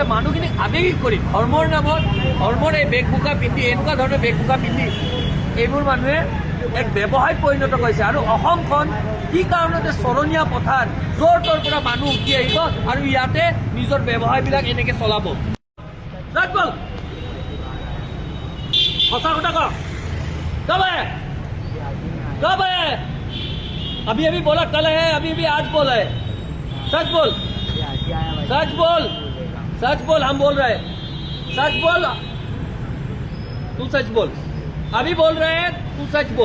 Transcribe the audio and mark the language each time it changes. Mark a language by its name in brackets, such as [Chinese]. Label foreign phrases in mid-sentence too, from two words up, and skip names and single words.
[Assamese] মানুহখিনিক আৱেগিক কৰি ধৰ্মৰ নামত ধৰ্মৰ এই বেগবোকা পিন্ধি এনেকুৱা ধৰণৰ বেগবোকা পিন্ধি এইবোৰ মানুহে এক ব্যৱসায়ত পৰিণত কৰিছে। আৰু অসমখন কি কাৰণতে চৰণীয়া পথাৰ, য'ৰ ত'ৰ পৰা মানুহ উঠি আহিব আৰু ইয়াতে নিজৰ ব্যৱসায়বিলাক এনেকৈ চলাব। [Hindi] सच्चा खोटा कहो कब है ये आज ही में आया कब है अभी अभी बोला कल है अभी अभी आज बोला है सच बोल ये आज ही आया भाई सच बोल बोलेगा सच बोल हम बोल रहे हैं सच बोल तू सच बोल अभी बोल रहे हैं तू सच बोल